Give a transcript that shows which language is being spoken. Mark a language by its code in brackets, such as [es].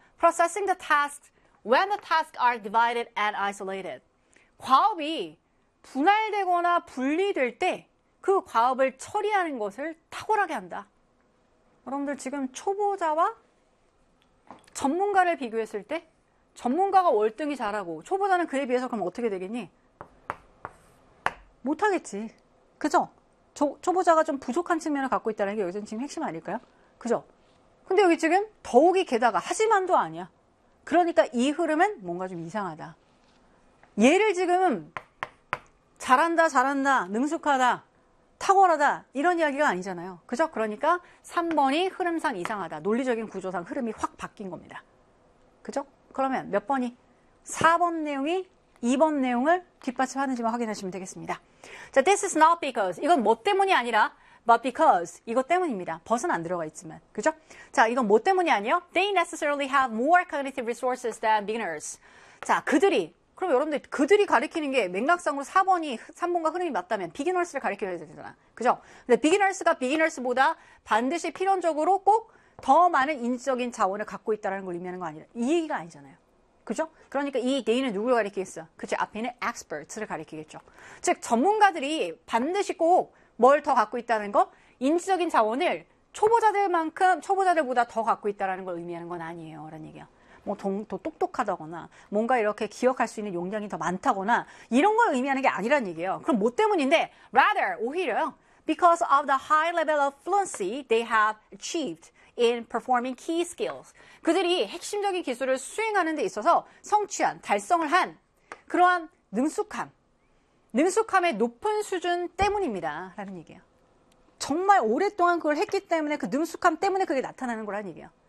[en] Processing the tasks when the tasks are divided and isolated. [ko] 과업이 분할되거나 분리될 때 그 과업을 처리하는 것을 탁월하게 한다. 여러분들 지금 초보자와 전문가를 비교했을 때 전문가가 월등히 잘하고 초보자는 그에 비해서 그럼 어떻게 되겠니? 못하겠지. 그죠? 초보자가 좀 부족한 측면을 갖고 있다는 게 여기서는 지금 핵심 아닐까요? 그죠? 근데 여기 지금 더욱이 게다가 하지만도 아니야. 그러니까 이 흐름은 뭔가 좀 이상하다. 얘를 지금 잘한다, 잘한다, 능숙하다, 탁월하다 이런 이야기가 아니잖아요. 그죠? 그러니까 3번이 흐름상 이상하다. 논리적인 구조상 흐름이 확 바뀐 겁니다. 그죠? 그러면 몇 번이? 4번 내용이 2번 내용을 뒷받침하는지만 확인하시면 되겠습니다. 자, [en] this is not because. [ko] 이건 뭐 때문이 아니라, [en] but because. [ko] 이거 때문입니다. but은 안 들어가 있지만. 그죠? 자, 이건 뭐 때문이 아니요? [en] They necessarily have more cognitive resources than beginners. [ko] 자, 그들이. 그럼 여러분들, 그들이 가리키는 게 맥락상으로 4번이, 3번과 흐름이 맞다면, beginners를 가리켜야 되잖아. 그죠? 근데 beginners가 beginners보다 반드시 필연적으로 꼭 더 많은 인지적인 자원을 갖고 있다는 걸 의미하는 거 아니라, 이 얘기가 아니잖아요. 그죠? 그러니까 이 데이는 누구를 가리키겠어? 그치, 앞에 있는 experts를 가리키겠죠. 즉, 전문가들이 반드시 꼭 뭘 더 갖고 있다는 거? 인지적인 자원을 초보자들만큼 초보자들보다 더 갖고 있다는 걸 의미하는 건 아니에요. 라는 얘기야. 뭐, 더 똑똑하다거나, 뭔가 이렇게 기억할 수 있는 용량이 더 많다거나, 이런 걸 의미하는 게 아니란 얘기예요. 그럼 뭐 때문인데? Rather, 오히려요. [en] Because of the high level of fluency they have achieved. In performing key skills. [ko] 그들이 핵심적인 기술을 수행하는 데 있어서 성취한, 달성을 한 그러한 능숙함, 능숙함의 높은 수준 때문입니다. 라는 얘기예요. 정말 오랫동안 그걸 했기 때문에 그 능숙함 때문에 그게 나타나는 거라는 얘기예요.